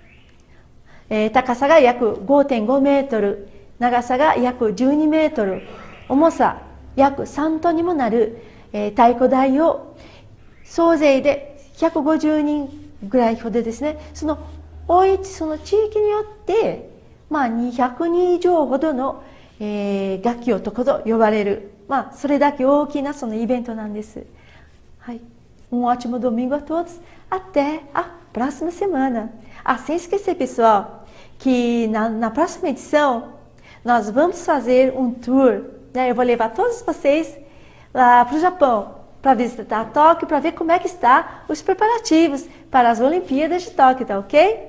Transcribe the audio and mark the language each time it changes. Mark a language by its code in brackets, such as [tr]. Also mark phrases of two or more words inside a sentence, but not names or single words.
[ja] 高さが約 5.5 メートル、長さが約12メートル、重さ約3トンにもなる、太鼓台を総勢で150人ぐらいほどですね、その地域によって、200人以上ほどの、楽器男と呼ばれる、それだけ大きなそのイベントなんです。 [pt] はい。ótimo domingo a todos. Até a próxima semana. Sem esquecer, pessoal, que na próxima edição nós vamos fazer um tour, né? Eu vou levar todos vocês lá para o Japão, para visitar Tóquio, para ver como é que está os preparativos para as Olimpíadas de Tóquio, tá ok?